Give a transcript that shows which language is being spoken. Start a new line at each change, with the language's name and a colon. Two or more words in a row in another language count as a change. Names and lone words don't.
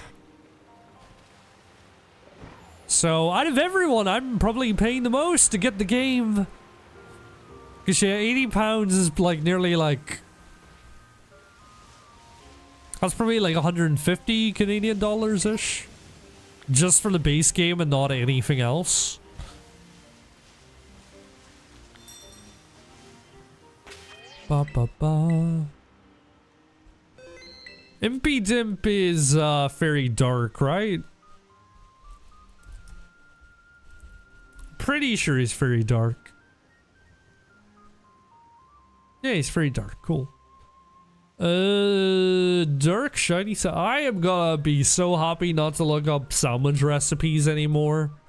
English: So, out of everyone, I'm probably paying the most to get the game. Because yeah, 80 pounds is like nearly like... That's probably like 150 Canadian dollars-ish. Just for the base game and not anything else. Ba ba ba. Impidimp is very dark, right? Pretty sure he's very dark. Yeah, he's very dark. Cool. Dark shiny. So I am gonna be so happy not to look up sandwich recipes anymore.